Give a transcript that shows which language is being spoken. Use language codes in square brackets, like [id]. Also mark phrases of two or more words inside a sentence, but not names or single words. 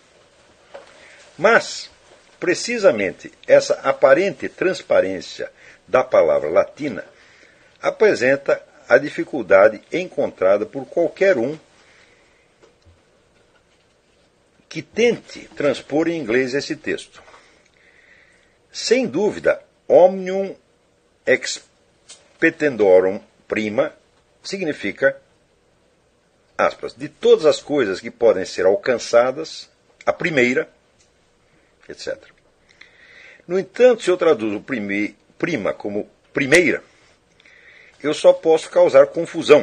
[pt] Mas, precisamente, essa aparente transparência da palavra latina apresenta a dificuldade encontrada por qualquer um que tente transpor em inglês esse texto. Sem dúvida, [la] omnium expetendorum prima [pt] significa, aspas, de todas as coisas que podem ser alcançadas, a primeira, etc. No entanto, se eu traduzo prima como primeira, eu só posso causar confusão.